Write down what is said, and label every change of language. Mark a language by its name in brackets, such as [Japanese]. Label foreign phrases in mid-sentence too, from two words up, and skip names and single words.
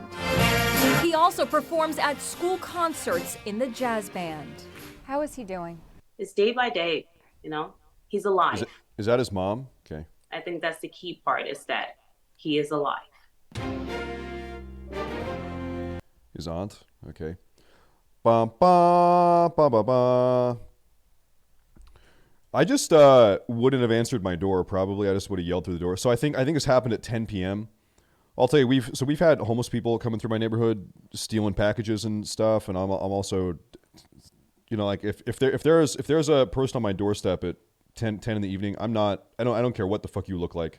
[English] He also performs at school concerts in the jazz band. How is he doing? It's day by day, you know? He's alive. Is that his mom? Okay. I think that's the key part, is that he is alive. His aunt? Okay. Ba ba ba ba ba. I just wouldn't have answered my door, probably. I just would have yelled through the door. So I think this happened at 10 p.m. I'll tell you, we've had homeless people coming through my neighborhood stealing packages and stuff, and I'm also, you know, like if there's a person on my doorstep at 10 in the evening, I don't care what the fuck you look like.